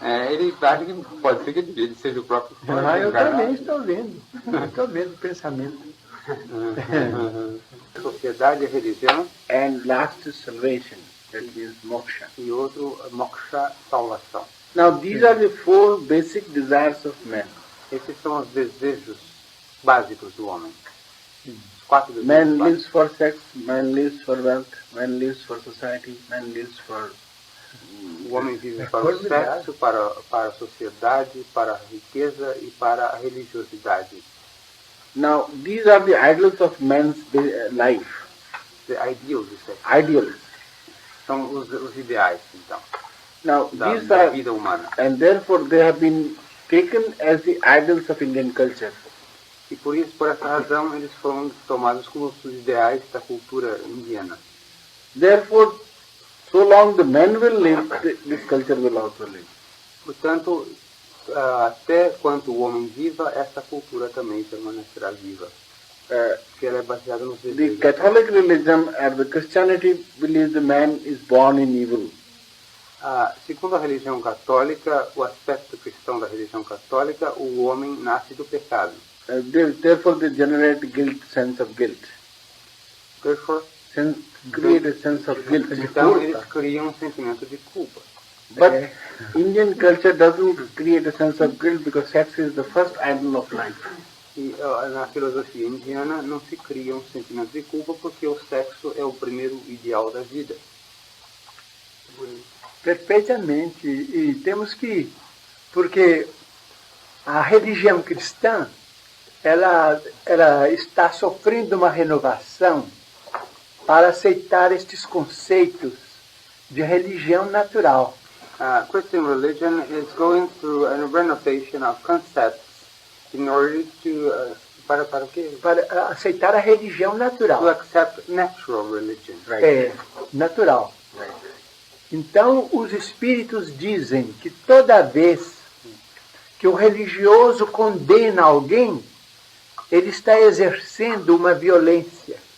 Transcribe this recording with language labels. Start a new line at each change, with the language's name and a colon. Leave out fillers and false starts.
Portuguese: Ele acha que pode ser que ele seja o próprio Freud. Eu também estou vendo. Estou vendo o pensamento. Sociedade e religião.
English: And last is salvation, that is moksha.
Portuguese: E outro, moksha, salvação.
English: Now these are the four basic desires of man.
Portuguese: Esses são os desejos básicos do homem. Os quatro desejos
English: Man
Portuguese: básicos.
English: lives for sex, man lives for wealth, man lives for society, man lives for...
Portuguese: O homem vive para o sexo, para a sociedade, para a riqueza e para a religiosidade.
English: Now these are the idols of man's life. The ideals,
Portuguese: isso é.
English: Ideals.
Portuguese: São os ideais, então,
English: Now
Portuguese: da
English: these are,
Portuguese: vida humana.
English: and therefore they have been taken as the idols of Indian culture.
Portuguese: E por isso, por essa razão, eles foram tomados como os ideais da cultura indiana.
English: Therefore, so long the man will live, this culture will also live.
Portuguese: Portanto, até quanto o homem viva, essa cultura também permanecerá viva. Porque ela é baseada nos
English: The
Portuguese: desejos.
English: Catholic religion and the Christianity believes the man is born in evil.
Portuguese: Segundo a religião católica, o aspecto cristão da religião católica, o homem nasce do pecado.
English: Therefore they generate sense of guilt. Therefore, Create a sense of guilt.
Portuguese: então eles criam um sentimento de culpa.
English: But Indian culture doesn't create a sense of guilt because sex is the first idol of life.
Portuguese: E na filosofia indiana não se cria um sentimento de culpa porque o sexo é o primeiro ideal da vida. Perfeitamente. E temos que... Porque a religião cristã, ela está sofrendo uma renovação para aceitar estes conceitos de religião natural.
English: Christian religion is going through a renovation of concepts in order to
Portuguese: para o quê? Para aceitar a religião
English: To
Portuguese: natural.
English: accept natural religion.
Portuguese: É, natural. Então, os espíritos dizem que toda vez que o religioso condena alguém, ele está exercendo uma violência.